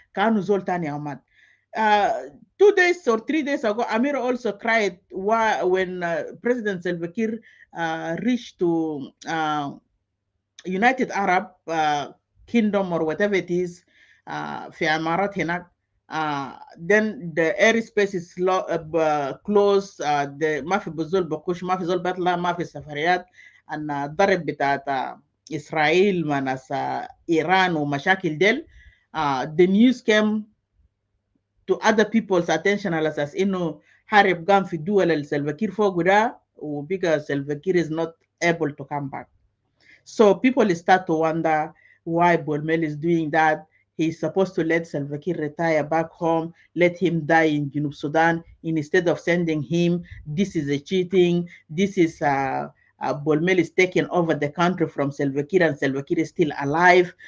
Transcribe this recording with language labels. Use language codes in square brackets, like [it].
[en] Kanu Zoltani Ahmad. 2 days or 3 days ago, Amir also cried when President Salva Kiir reached to United Arab Kingdom or whatever it is, [ar] في عمارات هناك. [en] Then the airspace is closed. [ar] ما في بزول بقوش، ما في زول بطلع، ما في سفريات. الضرب بتاعت إسرائيل مع ناس إيران ومشاكل ديل. [en] The news came to other people's attention [ar] على أساس إنه حرب قام في الدول اللي سلفا كير [en] فوق ده، وبقى Salva Kiir is not able to come back. So people start to wonder why Bol Mel is doing that. He's supposed to let Salva Kiir retire back home, let him die in Junub Sudan instead of sending him. This is a cheating. This is Bol Mel is taking over the country from Salva Kiir, and Salva Kiir is still alive.